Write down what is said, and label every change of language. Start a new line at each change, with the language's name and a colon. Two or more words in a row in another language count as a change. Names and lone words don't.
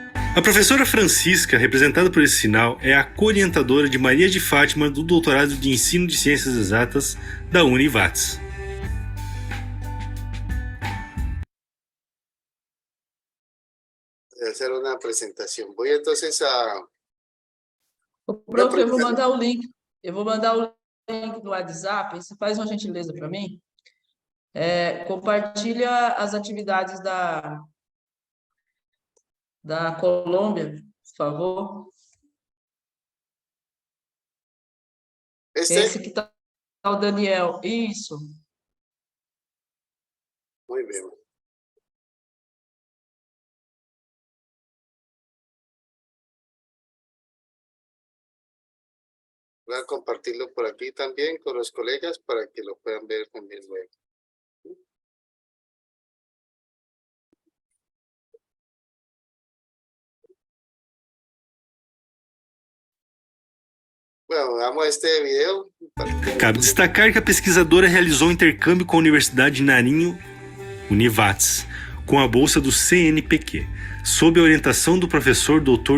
Portuguese: A professora Francisca, representada por esse sinal, é a co-orientadora de Maria de Fátima do Doutorado de Ensino de Ciências Exatas da Univates.
Spanish: Voy a hacer una presentación. Voy entonces a...
Portuguese: Prof, eu vou mandar o link. Eu vou mandar o link no WhatsApp. Você faz uma gentileza para mim? Compartilha as atividades da Colômbia, por favor. Esse que está o Daniel. Isso.
Spanish: Muy bien. Voy a compartirlo por aquí también con los colegas para que lo puedan ver también luego. Bueno, vamos a este video.
Portuguese: Cabe destacar que a pesquisadora realizou um intercâmbio com a Universidade de Nariño, Univates, com a bolsa do CNPq, sob a orientação do professor Dr.